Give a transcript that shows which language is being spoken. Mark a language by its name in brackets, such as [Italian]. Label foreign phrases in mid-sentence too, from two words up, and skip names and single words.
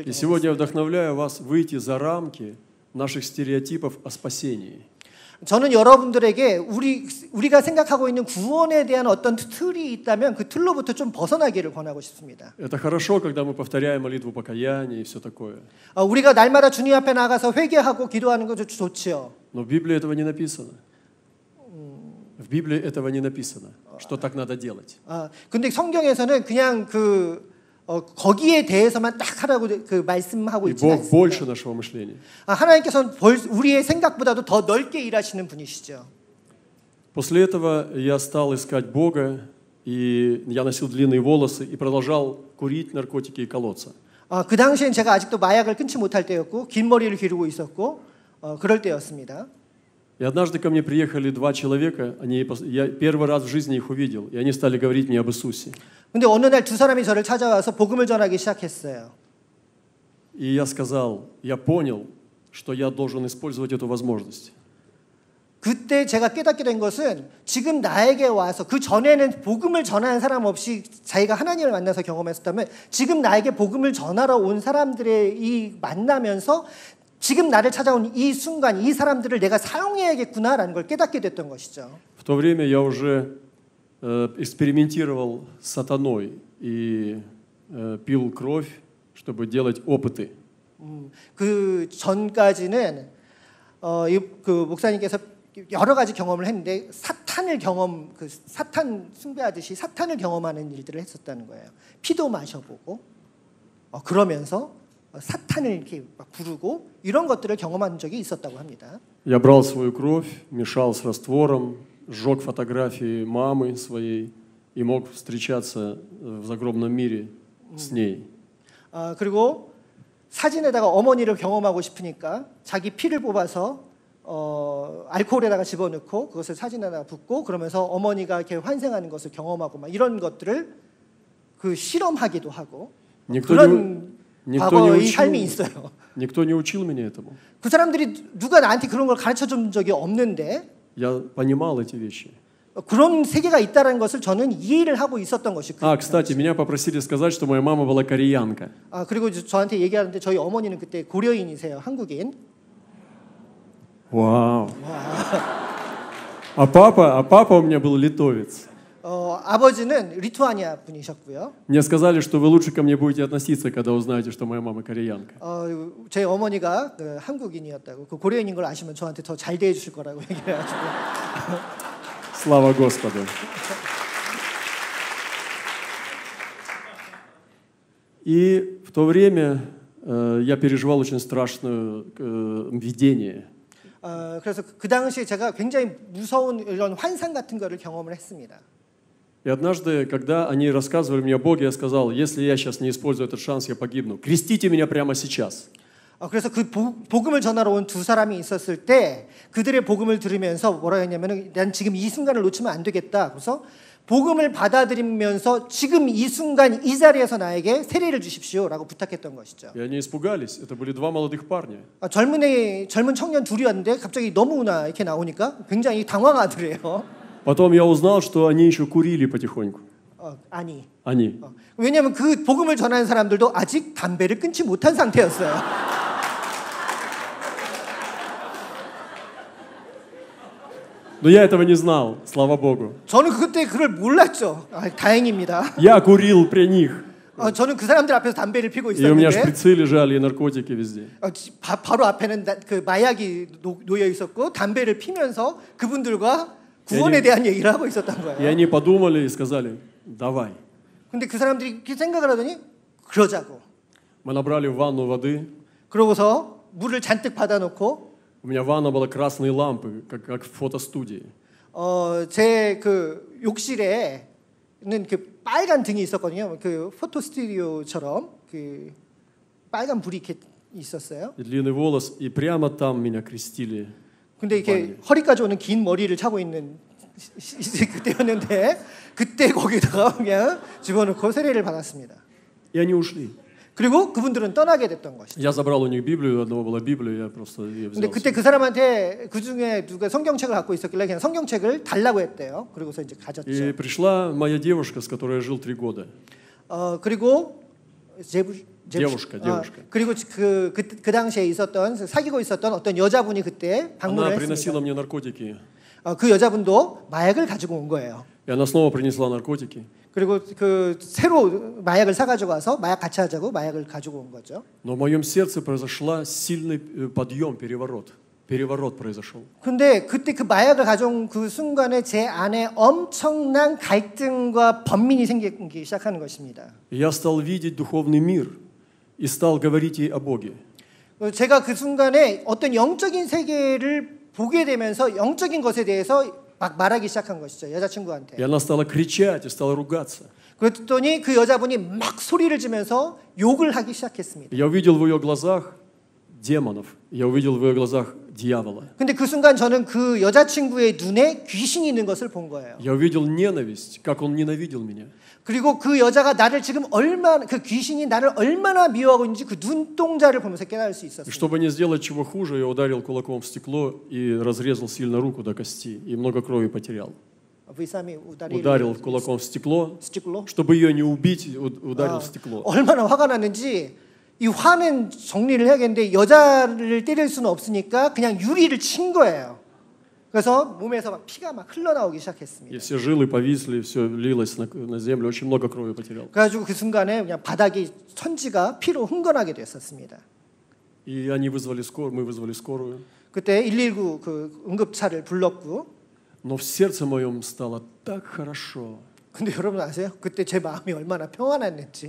[Russian] И сегодня я вдохновляю вас выйти за рамки наших стереотипов о спасении. [Korean] 저는 여러분들에게 우리가 생각하고 있는 구원에 대한 어떤 틀이 있다면 그 틀로부터 좀 벗어나기를 권하고 싶습니다. [Russian] Это хорошо, когда мы повторяем молитву покаяния и все такое. [Korean] 우리가 날마다 주님 앞에 나가서 회개하고 기도하는 것도 좋지요. [Russian] Но в Библии этого не написано. В Библии этого не написано, что так надо делать. [Korean] 근데 성경에서는 그냥 거기에 대해서만 딱 하라고 그 말씀하고 있지 않습니다. [Russian] больше нашего мышления. [Korean] 하나님께서는 우리의 생각보다도 더 넓게 일하시는 분이시죠. [Russian] После этого я стал искать Бога, и я носил длинные волосы и продолжал курить наркотики и колоться. [Korean] 그 당시엔 제가 아직도 마약을 끊지 못할 때였고 긴 머리를 기르고 있었고 그럴 때였습니다. [Russian] И однажды ко мне приехали два человека, я первый раз в жизни их увидел, и они стали говорить мне об Иисусе. [Korean] 근데 어느 날 두 사람이 저를 찾아와서 복음을 전하기 시작했어요. [Russian] И я сказал, я понял, что я должен использовать эту возможность. [Korean] 그때 제가 깨닫게 된 것은 지금 나에게 와서 그 전에는 복음을 전하는 사람 없이 자기가 하나님을 만나서 경험했었다면 지금 나에게 복음을 전하러 온 사람들의 이 만나면서 지금 나를 찾아온 이 순간 이 사람들을 내가 사용해야겠구나라는 걸 깨닫게 됐던 것이죠. [Russian] В то время я уже экспериментировал с сатаной и пил кровь, чтобы делать опыты. [Korean] 그 전까지는 그 목사님께서 여러 가지 경험을 했는데 사탄 숭배하듯이 사탄을 경험하는 일들을 했었다는 거예요. 피도 마셔보고 그러면서 사탄을 이렇게 막 부르고 이런 것들을 경험한 적이 있었다고 합니다. [Russian] Я брал свою кровь, мешал с раствором, сжег фотографии мамы своей и мог встречаться в загробном мире с ней. [Korean] 그리고 사진에다가 어머니를 경험하고 싶으니까 자기 피를 뽑아서 알코올에다가 집어넣고 그것을 사진에다가 붓고 그러면서 어머니가 이렇게 환생하는 것을 경험하고 막 이런 것들을 그 실험하기도 하고 그런 과거의 삶이 있어요. [Russian] Никто не учил меня этому. [Korean] 그 사람들이 누가 나한테 그런 걸 가르쳐 준 적이 없는데 [Russian] Я понимал эти вещи. [Korean] 그런 세계가 있다는 것을 저는 이해를 하고 있었던 것이. [Russian] Кстати, меня попросили сказать, что моя мама была кореянка. [Korean] 그리고 저한테 얘기하는데 저희 어머니는 그때 고려인이세요, 한국인. [Russian] Вау. А папа у меня был литовец. [Korean] 아버지는 리투아니아 분이셨고요. [Russian] Мне сказали, что вы лучше ко мне будете относиться, когда узнаете, что моя мама кореянка. [Korean] 제 어머니가 한국인이었다고, 그 고려인인 걸 아시면 저한테 더 잘 대해 주실 거라고 얘기해가지고. [Russian] Слава Господу. И в то время я переживал очень страшное видение. [Korean] 그래서 그 당시에 제가 굉장히 무서운 이런 환상 같은 거를 경험을 했습니다. [Russian] И однажды, когда они рассказывали мне о Боге, я сказал, если я сейчас не использую этот шанс, я погибну. Крестите меня прямо сейчас. [Korean] 그래서 그 복음을 전하러 온 두 사람이 있었을 때 그들의 복음을 들으면서 뭐라 했냐면은 난 지금 이 순간을 놓치면 안 되겠다. 그래서 복음을 받아들이면서 지금 이 순간 이 자리에서 나에게 세례를 주십시오라고 부탁했던 것이죠. [Russian] И они испугались. Это были два молодых парня. [Korean] 젊은 청년 둘이었는데 갑자기 너무나 이렇게 나오니까 굉장히 당황하더래요. [Russian] Потом я узнал, что они еще курили потихоньку. [Korean] 아니. 왜냐하면 그 복음을 전하는 사람들도 아직 담배를 끊지 못한 상태였어요. [Russian] Но я этого не знал, слава Богу. [Korean] 저는 그때 그걸 몰랐죠. 다행입니다. [Russian] Я курил при них. [Korean] 저는 그 사람들 앞에서 담배를 피고 [Russian] И у меня [Korean] 있었는데 [Russian] шприцы лежали и наркотики везде. [Korean] 바로 앞에는 그 마약이 놓여 있었고 담배를 피면서 그분들과 구원에 대한 얘기를 하고 있었던 [Russian] И [Korean] 거예요. [Russian] они подумали и сказали, давай. [Korean] 근데 그 사람들이 이렇게 생각을 하더니 그러자고. [Russian] Мы набрали в ванну воды. [Korean] 그러고서 물을 잔뜩 받아놓고 [Russian] У меня ванна была красные лампы, как в фотостудии. [Korean] 제 그 욕실에는 그 빨간 등이 있었거든요. 그 포토 스튜디오처럼 그 빨간 불이 이렇게 있었어요. [Russian] И длинный волос, и прямо там меня крестили. [Korean] 근데 이렇게 허리까지 오는 긴 머리를 차고 있는 그때였는데 그때 거기다가 그냥 집어넣고 세례를 받았습니다. [Russian] И они ушли. [Korean] 그리고 그분들은 떠나게 됐던 것이죠. [Russian] Я забрал у них Библию, у одного была Библия, я просто ее взял. [Korean] 근데 그때 그 사람한테 그 중에 누가 성경책을 갖고 있었길래 그냥 성경책을 달라고 했대요. 그리고서 이제 가졌죠. [Russian] И пришла моя девушка, с которой я жил 3 года. [Korean] 그리고 [Russian] девушка. [Korean] 그리고 그 당시에 있었던 사귀고 있었던 어떤 여자분이 그때 방문을 [Russian] Она приносила [Korean] 했습니다. [Russian] мне наркотики. [Korean] 그 여자분도 마약을 가지고 온 거예요. [Russian] И она снова принесла наркотики. [Korean] 그리고 그 새로 마약을 사가지고 와서 마약 같이 하자고 마약을 가지고 온 거죠. [Russian] Но в моем сердце произошла сильный подъем, переворот. Переворот произошел. [Korean] 근데 그때 그 마약을 가져온 그 순간에 제 안에 엄청난 갈등과 번민이 생기기 시작하는 것입니다. [Russian] Я стал видеть духовный мир и стал говорить ей о Боге. [Korean] 제가 그 순간에 어떤 영적인 세계를 보게 되면서 영적인 것에 대해서 막 말하기 시작한 것이죠. 여자친구한테. [Russian] И она стала кричать и стала ругаться. [Korean] 그랬더니 그 여자분이 막 소리를 지면서 욕을 하기 시작했습니다. [Russian] Я увидел в ее глазах демонов. Я увидел в ее глазах дьявола. [Korean] 근데 그 순간 저는 그 여자친구의 눈에 귀신이 있는 것을 본 거예요. [Russian] Я увидел ненависть, как он ненавидел меня. [Korean] 그리고 그 여자가 나를 지금 얼마나 그 귀신이 나를 얼마나 미워하고 있는지 그 눈동자를 보면서 깨달을 수 [Russian] И [Korean] 있었어요. [Russian] чтобы не сделать чего хуже, я ударил кулаком в стекло и разрезал сильно руку до кости, и много крови потерял. Ударил кулаком в стекло, чтобы ее не убить, ударил в стекло. [Korean] 얼마나 화가 났는지 이 화는 정리를 해야겠는데 여자를 때릴 수는 없으니까 그냥 유리를 친 거예요. 그래서 몸에서 막 피가 막 흘러나오기 시작했습니다. [Russian] И все жилы повисли, все лилось на землю, очень много крови потерял. [Korean] 그래가지고 그 순간에 그냥 바닥이 천지가 피로 흥건하게 됐었습니다. [Russian] И они вызвали скорую, мы вызвали скорую. [Korean] 그때 119 그 응급차를 불렀고. Но в сердце моем стало так хорошо. 근데 여러분 아세요? 그때 제 마음이 얼마나 평안했는지.